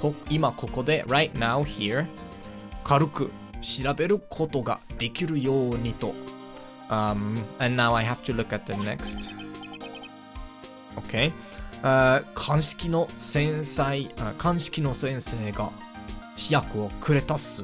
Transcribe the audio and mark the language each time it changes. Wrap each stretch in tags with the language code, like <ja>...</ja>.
<ja>今ここで right now here 軽く調べることができるようにと。</ja> <en>And now I have to look at the next. Okay.</en> <ja>鑑識の先生が試薬をくれたっす。</ja>